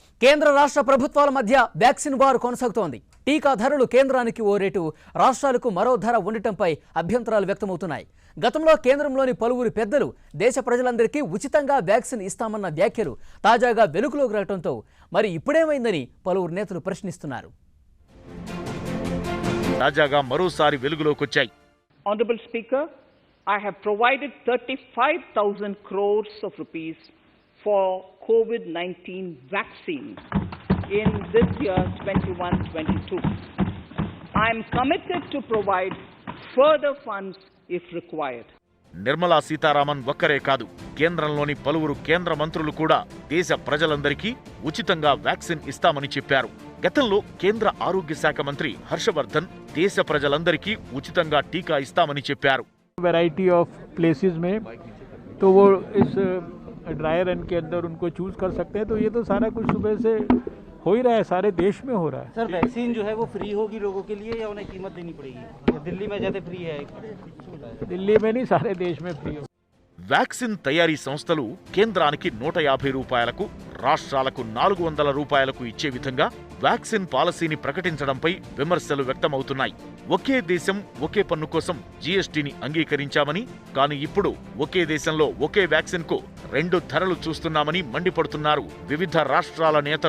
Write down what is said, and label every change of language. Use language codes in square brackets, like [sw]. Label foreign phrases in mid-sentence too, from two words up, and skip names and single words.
[te] కేంద్ర రాష్ట్ర ప్రభుత్వాల మధ్య [en] vaccine war [te] కొనసాగుతోంది. టీకా ధరలు కేంద్రానికి ఓ రేటు, రాష్ట్రాలకు మరో ధర ఉండటంపై అభ్యంతరాలు వ్యక్తమవుతున్నాయి. గతంలో కేంద్రంలోని పలువురు పెద్దలు దేశ ప్రజలందరికీ ఉచితంగా వ్యాక్సిన్ ఇస్తామన్న వ్యాఖ్యలు తాజాగా వెలుగులోకి రావడంతో మరి ఇప్పుడేమైందని పలువురు నేతలు ప్రశ్నిస్తున్నారు. తాజాగా మరోసారి వెలుగులోకొచ్చాయి. [en] Honorable Speaker, I have provided 35,000 crores of rupees for COVID-19 vaccine in this year 21-22. I am committed to provide further funds if required. [te] నిర్మలా సీతారామన్ ఒక్కరే కాదు, కేంద్రంలోని పలువురు కేంద్ర మంత్రులు కూడా దేశ ప్రజలందరికీ ఉచితంగా వ్యాక్సిన్ ఇస్తామని చెప్పారు. గతంలో కేంద్ర ఆరోగ్య శాఖ మంత్రి హర్షవర్ధన్ దేశ ప్రజలందరికీ ఉచితంగా టీకా ఇస్తామని చెప్పారు. [en] variety of places [hi] में तो वो इस [en] dry run [hi] के अंदर उनको चूज कर सकते हैं, तो ये तो सारा कुछ सुबह से हो ही रहा है, सारे देश में हो रहा है. सर वैक्सीन जो है वो फ्री होगी लोगों के लिए या उन्हें कीमत देनी पड़ेगी? दिल्ली में जैसे फ्री है, दिल्ली में नहीं सारे देश में फ्री हो. [te] వ్యాక్సిన్ తయారీ సంస్థలు కేంద్రానికి 150 రూపాయలకు, రాష్ట్రాలకు 400 రూపాయలకు ఇచ్చే విధంగా [en] vaccine policyని [te] ప్రకటించడంపై విమర్శలు వ్యక్తమవుతున్నాయి. ఒకే దేశం ఒకే పన్ను కోసం జీఎస్టీని అంగీకరించామని, కానీ ఇప్పుడు ఒకే దేశంలో ఒకే వ్యాక్సిన్ కు 2 ధరలు చూస్తున్నామని మండిపడుతున్నారు వివిధ రాష్ట్రాల నేతలు.